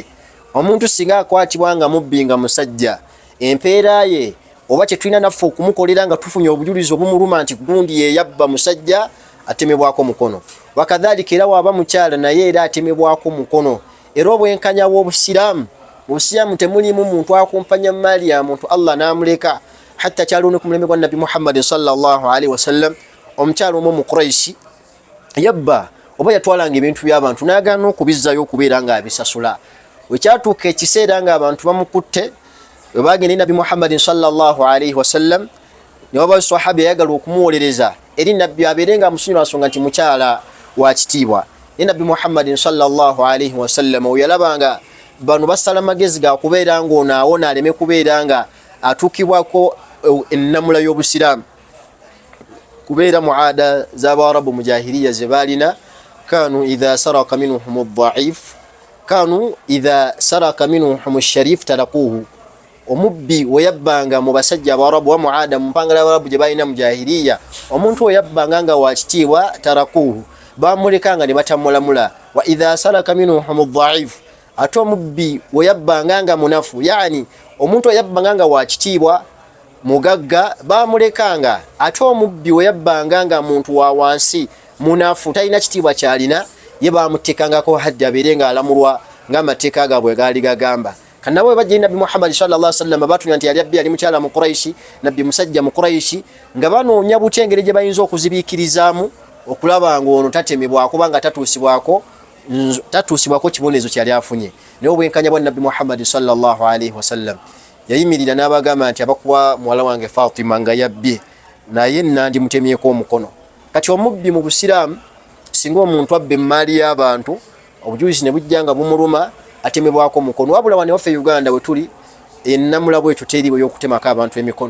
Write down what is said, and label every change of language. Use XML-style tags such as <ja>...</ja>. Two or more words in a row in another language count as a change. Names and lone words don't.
<lg>Omuntu singa akwatibwa nga mubbi nga musajja, empeera ye oba kyetulina naffe okumukolera nga tufunye obujulizi obumuluma nti gundi ye yabba musajja, atemebwako mukono. Wakadhalika era waba mukyala naye era atemebwako mukono. Era obwenkanya bw'obusiraamu, mu busiraamu temulimu muntu akumpanya mali ya muntu Allah n'amuleka. Hatta kyaluni ku mulembe gwa Nabbi Muhammad</lg> <ar>صلى الله عليه وسلم,</ar> <lg>omukyala omu mu Quraishi yabba oba yatwalanga ebintu by'abantu n'agaana okubizzayo okubeera nga abisasula. Wekyatuuka ekiseera nga abantu bamukutte, we bagenda Nabbi Muhammad</lg> <ar>صلى الله عليه وسلم,</ar> <lg>ne wabawo sahaba yayagala okumuwolereza eri Nabbi abeere nga amusonyiwa nsonga nti mukyala wa kitiibwa. Ne Nabbi Muhammad</lg> <ar>صلى الله عليه وسلم</ar> <lg>we yalabanga bano basala magezi ga kubeera ng'ono awona aleme kubeera nga atuukibwako ennamula y'obusiraamu, kubeera mu aada z'Abarabu mu jahiliya ze baalina.</lg> <ar>كانوا إذا سرق منهم الضعيف، كانوا إذا سرق منهم الشريف تركوه.</ar> <lg>Omubbi we yabbanga mu basajja Abarabu wa muada mu mpangala Abarabu gye balina mu jahiliya, omuntu we yabbanga nga wa kitiibwa tarakuhu, bamulekanga ne batamulamula.</lg> <ar>وإذا سرق منهم الضعيف,</ar> <lg>ate omubbi we yabbanga nga munafu, yani omuntu we yabbanga nga wa kitiibwa mugagga, bamulekanga. Ate omubbi we yabbanga nga muntu wa wansi munafu, talina kitiibwa kyalina, ye bamutekangako haddi abeere nga alamulwa ng'amateeka gaabwe gaali gagamba. Kanabwe bajja Nabbi Muhammad</lg> <ar>صلى الله عليه وسلم</ar> <lg>batunya nti yali mukyala mu Quraishi, Nabbi musajja mu Quraishi, nga banoonya buti engeri gye bayinza okuzibiikirizaamu okulaba ng'ono tatemebwako kubanga tatuusibwako kibonezo kyali afunye. Naye obwenkanya bwa Nabbi Muhammad</lg> <ar>صلى الله عليه وسلم</ar> <lg>yayimirira n'abagamba nti abakuba muwala wange Fatima nga yabbye, naye nandi mutemyeko omukono. Kati omubbi mu busiraamu singa omuntu abba emmali y'abantu, obujulizi ne bujja nga bumuluma, atemebwako mukono. Wabula wano waffe Uganda we tuli ennamula bwetyo teriiwo y'okutemako abantu emikono.</lg>